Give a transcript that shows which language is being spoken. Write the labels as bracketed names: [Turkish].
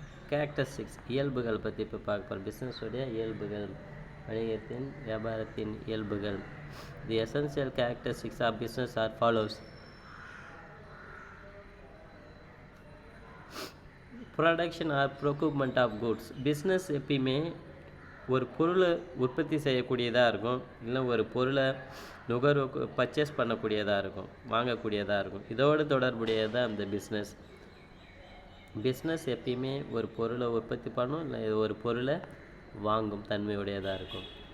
[Tamil] Characteristics, இயல்புகள் பற்றி இப்போ பார்க்க போகிறோம். பிஸ்னஸுடைய இயல்புகள், வணிகத்தின் வியாபாரத்தின் இயல்புகள். [English] The essential characteristics of business are follows. Production or procurement of goods. [Tamil] business எப்பயுமே ஒரு பொருளை உற்பத்தி செய்யக்கூடியதாக இருக்கும், இல்லை ஒரு பொருளை நுகர்வு பர்ச்சேஸ் பண்ணக்கூடியதாக இருக்கும், வாங்கக்கூடியதாக இருக்கும். இதோடு தொடர்புடையது தான் அந்த பிஸ்னஸ். பிஸ்னஸ் எப்பயுமே ஒரு பொருளை உற்பத்தி பண்ணும், இல்லை ஒரு பொருளை வாங்கும் தன்மையுடையதாக இருக்கும்.